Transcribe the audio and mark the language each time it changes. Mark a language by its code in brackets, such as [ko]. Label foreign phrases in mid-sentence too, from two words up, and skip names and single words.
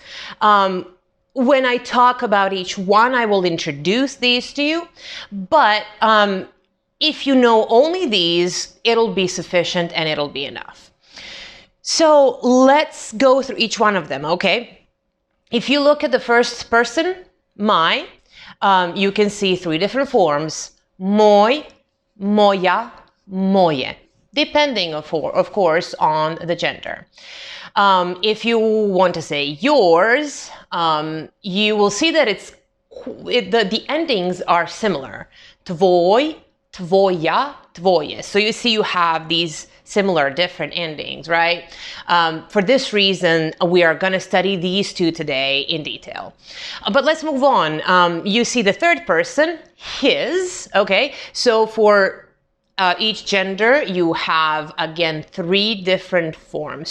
[en] When I talk about each one, I will introduce these to you, but if you know only these, it'll be sufficient and it'll be enough. So let's go through each one of them, okay? If you look at the first person, my, you can see three different forms: [sl] moj, moja, moje, [en] depending of course on the gender. If you want to say yours, you will see that the endings are similar: [sl] tvoj, tvoja, tvoje. [en] So you see you have these similar different endings, right? For this reason, we are going to study these two today in detail. But let's move on. You see the third person, his, okay? So for each gender, you have, again, three different forms.